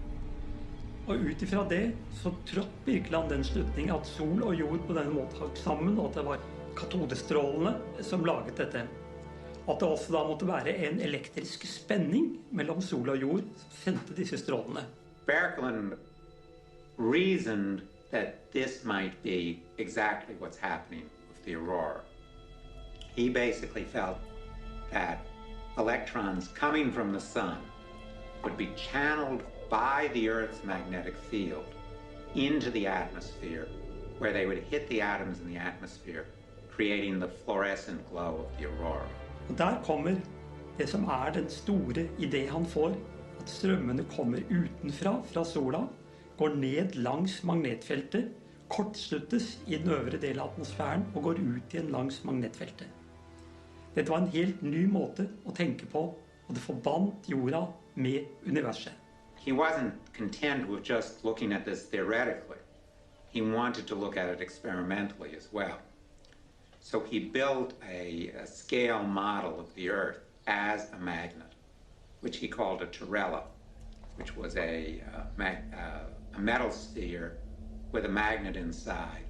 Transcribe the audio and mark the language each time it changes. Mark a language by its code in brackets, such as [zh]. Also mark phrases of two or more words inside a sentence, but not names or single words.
[no] Og utifra det så trådte Birkeland den slutning at sol og jord på denne måten hang sammen, og at det var katodestrålene som laget dette. At det også da måtte være en elektrisk spenning mellom sol og jord som sendte disse strålene. [en] Birkeland reasoned that this might be exactly what's happening with the aurora. He basically felt that electrons coming from the sun would be channeled by the Earth's magnetic field into the atmosphere, where they would hit the atoms in the atmosphere, creating the fluorescent glow of the aurora. [no] Og der kommer det som den store idé han får, at strømmene kommer utenfra, fra sola, går ned langs magnetfeltet, kortsluttes I den øvre del av atmosfæren og går ut igjen langs magnetfeltet. Dette var en helt ny måte å tenke på, og det forbandt jorda med universet. [en] he wasn't content with just looking at this theoretically. He wanted to look at it experimentally as well. So he built a scale model of the Earth as a magnet, which he called a terrella, which was a metal sphere with a magnet inside.